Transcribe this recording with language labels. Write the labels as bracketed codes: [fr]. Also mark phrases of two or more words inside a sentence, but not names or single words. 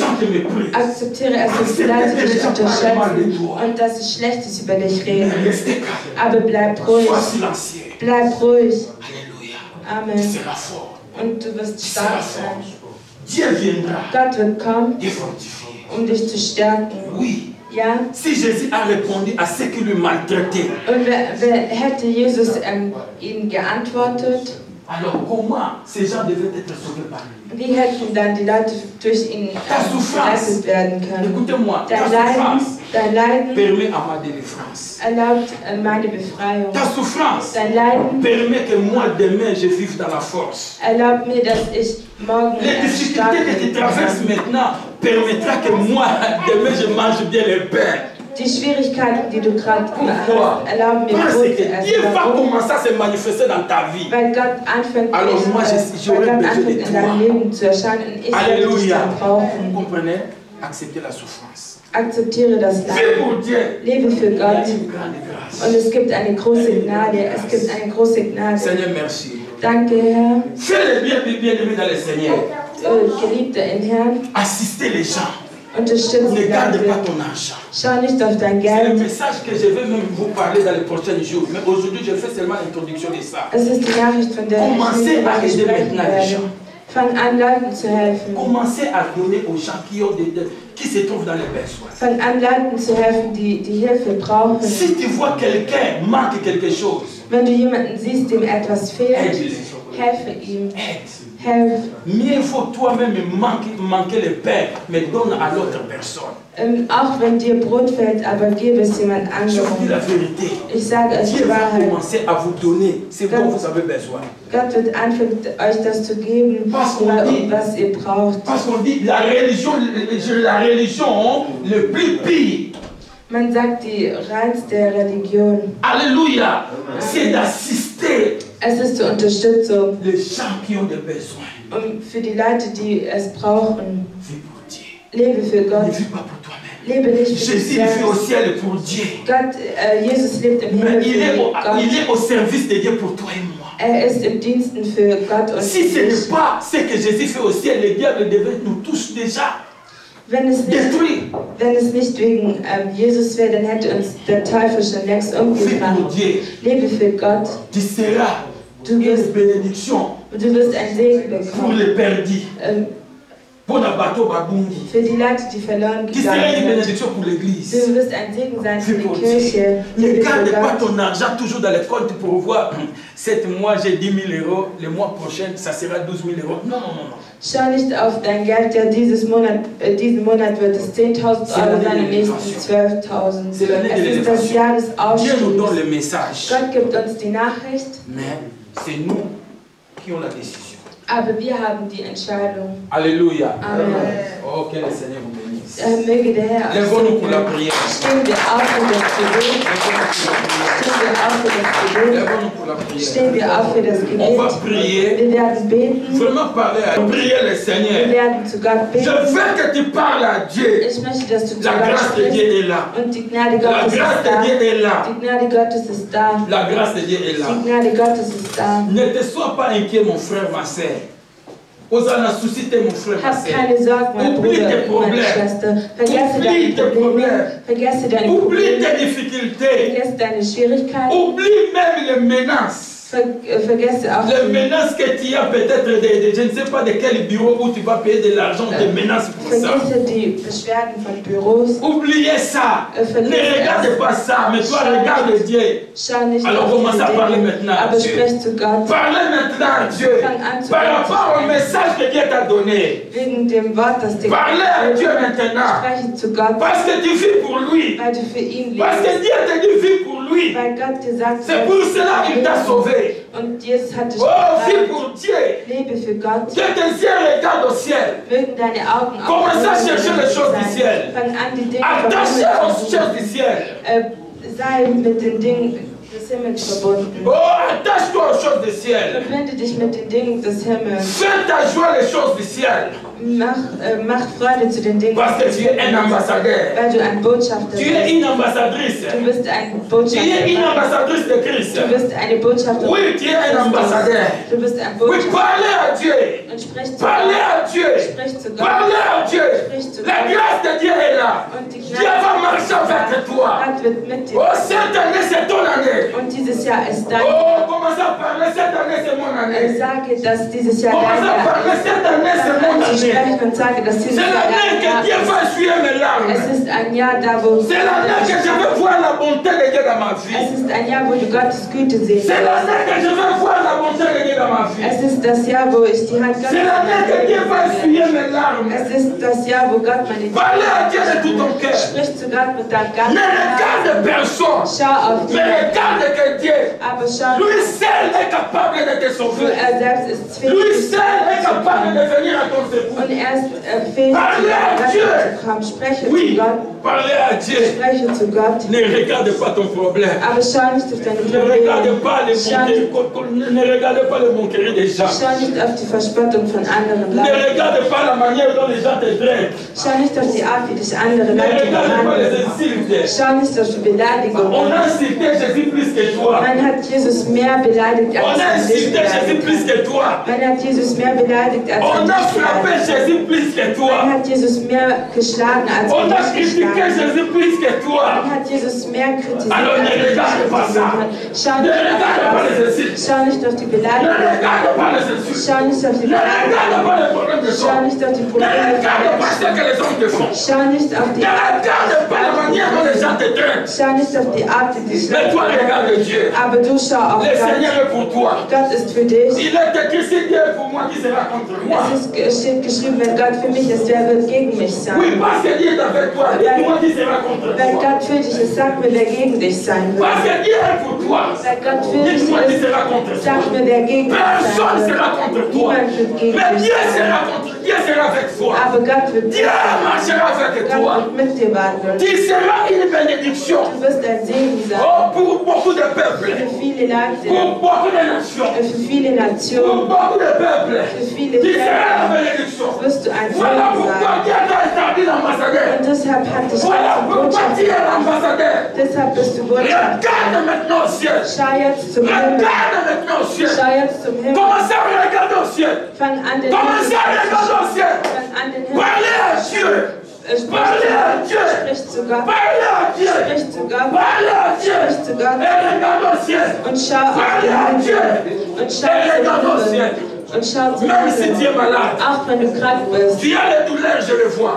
[de] Akzeptiere es, dass die Leute dich unterschätzen und dass sie Schlechtes über dich reden. Aber bleib ruhig. Bleib ruhig. Amen. Und du wirst stark sein. Gott wird kommen, dich zu stärken. Ja. [fr] Si Jésus a répondu à ceux qui lui maltraitaient. [de] Und hätte Jesus ihnen geantwortet? [fr] Alors comment ces gens devaient être sauvés par lui? [de] Wie hätten dann die Leute durch ihn gerettet werden können? [fr] Écoutez-moi, [de] dein Leiden [fr] permet à ma délivrance. [de] Erlaubt meine Befreiung. [fr] Ta souffrance [de] dein Leiden [fr] permet que moi demain je vive dans la force. [de] Erlaubt mir, dass ich morgen [fr] les difficultés que tu traverses maintenant permettra que moi demain je mange bien le pain. [de] Die Schwierigkeiten, die du gerade hast, erlauben mir Brot zu essen. [fr] Dieu va commencer à se manifester dans ta vie. [de] Weil Gott anfängt, [fr] alors moi j'aurai besoin de [de] in deinem Leben zu erscheinen und ich werde dich dann brauchen. [fr] Comprenez? Acceptez la souffrance. [de] Akzeptiere das Leid. Lebe für Gott. Und es gibt eine große Gnade. Es gibt eine große Gnade. [fr] Seigneur, merci. [de] Danke, Herr. [fr] Fais le bien-aimé dans le Seigneur. [de] Geliebte im Herrn. [fr] Assistez les gens. [de] Unterstütze [fr] ne garde pas ton argent. [de] Schau nicht auf dein Geld. [fr] C'est le message que je vais même vous parler dans les prochains jours. Mais aujourd'hui, je fais seulement l'introduction de ça. [de] Es ist die Nachricht, von der [fr] Commencez à aider maintenant les gens. [de] Fang an, Leuten zu helfen. [fr] Commencez à donner aux gens qui se trouvent dans les besoins. [de] Fang an, Leuten zu helfen, die Hilfe brauchen. [fr] Si tu vois quelqu'un manque quelque chose, [de] wenn du jemanden siehst, dem etwas fehlt, helfe ihm. [en] Help. [fr] Mieux vaut toi-même manquer le pain, mais donne à l'autre personne. [de] Auch wenn dir Brot fehlt, aber gib es jemand anderem. [fr] Je vous dis la vérité. [de] Ich sage es die Wahrheit. [fr] Dieu va commencer à vous donner ce dont vous avez besoin. [de] Gott wird anfangen, euch das zu geben, was ihr braucht. [fr] Parce qu'on dit la religion le plus pire. [de] Man sagt, die reinste Religion. [fr] Alléluia. C'est d'assister. [de] Es ist zur Unterstützung. [fr] Les gens qui ont des besoins. [de] Und für die Leute, die es brauchen. [fr] Vis pour Dieu. [de] Lebe für Gott. [fr] Ne vis pas pour toi-même. [de] Lebe nicht für dich [fr] Jésus vit au ciel pour Dieu. [de] Gott, Jesus lebt im Himmel für Gott. [fr] Il est au service de Dieu pour toi et moi. [de] Ist im Diensten für Gott und [fr] si ce n'est pas ce que Jésus fait au ciel, le diable devait nous tous déjà. [de] Wenn es nicht wegen Jesus wäre, dann hätte uns der Teufel schon längst umgebracht. Lebe für Gott. Du wirst ein Segen bekommen. Für die Leute, die verloren gegangen sind. Du wirst ein Segen sein für die Kirche. [fr] Ne garde pas ton argent toujours dans les comptes pour voir 7 mois j'ai 10 000 €, le mois prochain ça sera 12 000 €. Non, non, non. [de] Schau nicht auf dein Geld, ja diesen Monat wird es 10.000 € sein, im nächsten 12.000. Es ist das Jahr des Aufstiegs. Gott gibt uns die Nachricht. [fr] Mais c'est nous qui ont la décision. [de] Aber wir haben die Entscheidung. Alléluia. Amen. [fr] Oh, que le Seigneur vous bénisse. [de] Möge der Herr [fr] Lève-nous pour la prière. [de] Stehen wir auf für das Gebet. Stehen wir auf für das Gebet. [fr] Lève-nous pour la prière. [de] Stehen wir auf für das Gebet. [fr] On va prier. [de] Wir werden beten. [fr] Vraiment parler à prier le Seigneur. [de] Wir werden zu Gott beten. [fr] Je veux que tu parles à Dieu. [de] Ich möchte, dass du zu [fr] La [de] Gott [fr] grâce de Dieu est là. [de] Und die Gnade Gottes [fr] La grâce de Dieu est là. [de] Die Gnade Gottes ist da. [fr] La grâce de Dieu est là. [de] Die Gnade Gottes ist da. [fr] Ne te sois pas inquiet, mon frère, ma sœur. [de] Hab keine Sorgen, mein Bruder und meine Schwester. Vergesse deine Probleme. Vergesse deine Probleme. Vergesse deine Schwierigkeiten. [fr] Oublie même les menaces. [de] Vergesse auch [fr] les menaces que tu as peut-être, je ne sais pas de quel bureau où tu vas payer de l'argent, des menaces pour ça. [de] Vergesse die Beschwerden von Büros. [fr] Oubliez ça. Ne regarde pas ça, mais toi regarde Dieu. Alors commence à parler maintenant à Dieu. Parlez maintenant à Dieu. Par rapport au message que Dieu t'a donné. Parlez à Dieu maintenant. Parce que tu vis pour lui. Parce que Dieu te dit vis pour lui. C'est pour cela qu'il t'a sauvé. [de] Und Jesus hat dich [fr] vis pour Dieu. [de] Lebe für Gott. [fr] Que tes yeux regardent au ciel. [de] Mögen deine Augen [fr] Commence à chercher les choses du ciel. [de] Fang an, die Dinge [fr] Attaché aux choses du ciel. [de] Sei mit den Dingen des Himmels verbunden. [fr] Attache-toi aux choses du ciel. [de] Verbinde dich mit den Dingen des Himmels. [fr] Fais ta joie les choses du ciel. [de] Mach Freude zu den Dingen. [fr] Parce que tu es un ambassadeur. [de] Weil du ein Botschafter bist. [fr] Tu es une ambassadrice. [de] Du bist ein Botschafter. [fr] Tu es une ambassadrice de Christ. [de] Du bist eine Botschafterin. [fr] Oui, tu es un ambassadeur. [de] Du bist ein [fr] Oui, [de] Botschafter. [fr] parlez à Dieu. [de] Und sprich zu [fr] Parlez [de] Gott. [fr] à Dieu. [de] Sprich zu Gott. [fr] Parlez à Dieu. [de] Sprich zu [fr] La [de] Gott. [fr] grâce de Dieu est là. [de] Und die [fr] Dieu va marcher avec toi. [de] Gott wird mit dir. [fr] Oh, cette année, c'est ton année. [de] Und dieses Jahr ist dein. [fr] Oh, commence à parler. Cette année, c'est mon année. [de] Sage, dass dieses Jahr [fr] Commence [de] dein [fr] à [de] Jahr [fr] parler. Cette année, c'est mon [de] ist. [fr] année. [de] Spreche und sage, dass dieses [fr] C'est [de] Jahr [fr] l'année [de] dein Jahr [fr] que Dieu va essuyer mes larmes. [de] Es ist ein Jahr da, wo [fr] C'est l'année que je veux voir la bonté de Dieu dans ma vie. [de] Es ist ein Jahr, wo du Gottes Güte sehen [fr] C'est l'année que je veux voir la bonté de Dieu dans ma vie. [de] Es ist das Jahr, wo ich die Hand Gottes [fr] C'est l'année que Dieu va essuyer mes larmes. [de] Es ist das Jahr, wo Gott meine [fr] Parlez à Dieu de tout ton cœur. [de] Sprich zu Gott mit deinem ganzen [fr] Ne regarde personne. [de] Schau auf [fr] Mais Dieu. regarde que Dieu. [de] Aber schau, [fr] Lui seul est capable de te [de] nur [fr] sauver. [de] selbst ist fähig. [fr] Lui seul est capable de venir à ton secours. [de] Und er ist fähig, [fr] Parlez à Dieu. [de] zu kommen. Spreche [fr] Oui, [de] zu Gott. [fr] parlez à Dieu. [de] Spreche zu Gott. [fr] Ne regarde pas ton problème. [de] Aber schau nicht auf deine [fr] Ne regarde pas les [de] Probleme. [fr] ne regarde pas le moquerie des gens. [de] Schau nicht auf die Verspottung von anderen [fr] Ne [de] Leuten. [fr] regarde pas la manière dont les gens te traitent. [de] Schau nicht auf die Art, wie dich andere [fr] Ne [de] Leute [fr] regarde pas les [de] behandeln. [fr] insultes. [de] Schau nicht auf die [fr] On [de] Beleidigungen. [fr] a insulté Jésus plus que toi. [de] Man hat Jesus mehr beleidigt [fr] On [de] als [fr] a [de] man dich [fr] insulté Jésus plus [de] beleidigt [fr] que toi. [de] hat. Man hat Jesus mehr beleidigt als [fr] On [de] man [fr] a [de] dich [fr] frappé [de] beleidigt hat. [fr] Jésus plus que [de] Man [fr] toi. [de] hat Jesus mehr geschlagen als [fr] On [de] man [fr] a [de] dich [fr] critiqué [de] geschlagen hat. [fr] Jésus plus que toi. [de] Man hat Jesus mehr kritisiert [fr] Alors [de] als [fr] ne [de] man dich [fr] regarde pas ça. [de] kritisiert hat. Schau [fr] Ne [de] nicht [fr] regarde pas [de] auf [fr] les [de] das. [fr] insultes. [de] Schau nicht auf die [fr] Ne [de] Beleidigungen. [fr] regarde pas les insultes. [de] Schau nicht auf die [fr] Ne regarde pas [de] Beleidigungen. [fr] les problèmes de [de] Schau [fr] gens. [de] nicht auf die [fr] Ne [de] Probleme der [fr] regarde pas [de] Menschen. [fr] ce que les hommes te font. [de] Schau nicht auf die [fr] Ne regarde pas la manière dont les gens te traitent. [de] Schau nicht auf die Art, die dich [fr] Mais toi, regarde Dieu. [de] aber du schau auf [fr] Le [de] Gott. [fr] Seigneur est pour toi. [de] Gott ist für dich. [fr] Il est écrit si Dieu est pour moi, qui sera contre moi? [de] Es steht geschrieben, wenn Gott für mich ist, wer wird gegen mich sein? [fr] Oui, parce que Dieu est avec toi. Dis-moi qui sera contre [de] Wenn [fr] toi. [de] Gott für dich ist, sag mir, wer gegen dich sein wird. [fr] Parce que Dieu est pour toi. [de] Wenn Gott für dich [fr] Dis-moi qui [de] ist, [fr] sera contre toi. [de] sag mir, wer gegen dich sein [fr] Personne [de] wird. [fr] sera contre toi. [de] Niemand wird gegen [fr] Mais [de] dich [fr] Dieu [de] sein. [fr] sera contre Dieu sera avec toi. [de] Aber Gott wird mit [fr] Dieu [de] dir [fr] marchera avec [de] sein. [fr] toi. [de] Gott wird mit dir wandeln. [fr] Tu seras une bénédiction. [de] Du wirst ein Segen sein. [fr] Oh, pour beaucoup de peuples. [de] Für viele Leute, [fr] Pour beaucoup de nations. [de] für viele [fr] Pour [de] Nationen, [fr] beaucoup de peuples. [de] für viele [fr] Tu seras la [de] Völker [fr] bénédiction. [de] wirst du ein [fr] Voilà [de] Segen [fr] pourquoi [de] sein. [fr] Dieu t'a établi l'ambassadeur. [de] Und deshalb hat dich [fr] Voilà [de] Gott zum [fr] pourquoi tu es [de] Botschafter. [fr] l'ambassadeur. [de] Deshalb bist du Botschafter. [fr] Regarde maintenant au ciel. [de] Schau jetzt zum Himmel. [fr] Regarde maintenant au ciel. [de] Schau jetzt zum Himmel. [fr] Commencez à regarder au ciel. [de] Fang an, den [fr] Commencez à regarder au ciel. [de] Fang an, den Himmel. [fr] Parlez à Dieu. Parlez à Dieu. [de] Sprich zu Gott. [fr] Parlez à Dieu. [de] Sprich zu Gott. [fr] Parlez à Dieu. [de] Sprich zu Gott. [fr] Et regarde au ciel. [de] Und schau auf [fr] Parlez à [de] den [fr] Dieu. [de] Himmel. Und schau [fr] Et regarde au [de] zum [fr] ciel. [de] Himmel. Und schau zum [fr] Même si tu es [de] Himmel. [fr] malade. [de] Auch wenn du krank bist. [fr] Tu as les douleurs, je le vois.